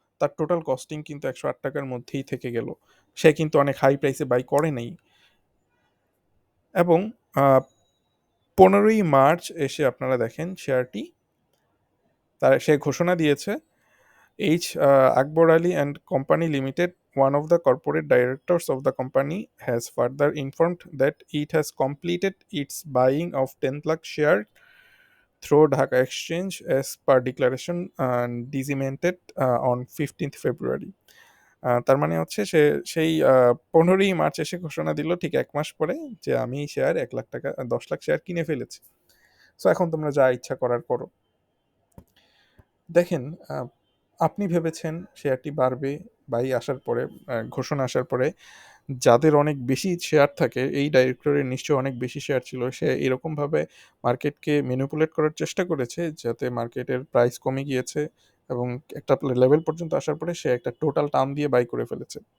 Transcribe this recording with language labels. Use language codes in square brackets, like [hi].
[bn] তার total costing কিন্তু 108 টাকার মধ্যেই থেকে গেল, সে কিন্তু অনেক হাই প্রাইসে বাই করে নাই। এবং 15ই মার্চ এসে আপনারা দেখেন শেয়ারটি, তার সে ঘোষণা দিয়েছে, H Akbar Ali and company limited [en] one of the corporate directors of the company has further informed that it has completed its buying of 10 lakh share through Dhaka Exchange as per declaration disseminated on 15th February. [bn] তার মানে হচ্ছে সে সেই 15ই March এসে ঘোষণা দিল ঠিক ১ মাস পরে যে আমি এই শেয়ার ১ লাখ টাকা ১০ লাখ শেয়ার কিনে ফেলেছি। সো এখন তোমরা যা ইচ্ছা করার করো। দেখেন, আপনি ভেবেছেন শেয়ারটি বাড়বে, বাই আসার পরে ঘোষণা আসার পরে যাদের অনেক বেশি শেয়ার থাকে, এই ডাইরেক্টরের নিশ্চয়ই অনেক বেশি শেয়ার ছিল, সে এরকমভাবে মার্কেটকে ম্যানিপুলেট করার চেষ্টা করেছে যাতে মার্কেটের প্রাইস কমে গিয়েছে এবং একটা লেভেল পর্যন্ত আসার পরে সে একটা টোটাল টার্ম দিয়ে বাই করে ফেলেছে।